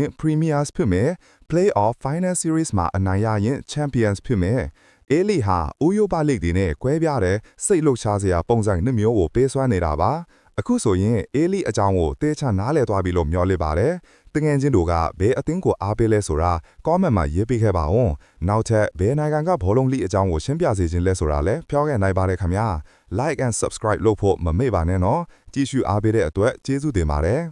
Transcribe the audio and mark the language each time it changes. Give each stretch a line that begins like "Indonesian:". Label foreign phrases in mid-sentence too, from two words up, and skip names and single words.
Burmese: Premiers ဖြစ်မယ်
English: Play-off Final Series
Burmese: မှာအနိုင်ရရင် Champions ဖြစ်မယ်A-League ဟာဥရောပလိဂ်တွေနဲ့ကွဲပြားတဲ့စိတ်လှုပ်ရှားစရာပုံစံ2မျိုးကိုပေးစွမ်းနေတာပါအခုဆိုရင် A-League အကြောင်းကိုတေချာနားလည်သွားပြီလို့မျှော်လင့်ပါတယ်။တငယ်ချင်းတို့ကဘယ်အသင်းကိုအားပေးလဲဆိုတာ comment မှာရေးပေးခဲ့ပါဦး။နောက်ထပ်ဘယ်နိုင်ငံကဘောလုံး League အကြောင်းကိုရှင်းပြစေခြင်းလဲဆိုတာလည်းပြောခဲ့နိုင်ပါတယ်ခင်ဗျာ။
English: Like and subscribe
Burmese: လုပ်ဖို့မမေ့ပါနဲ့နော်။ကြည့်ရှုအားပေးတဲ့အတွက်ကျေးဇူးတင်ပါတယ်။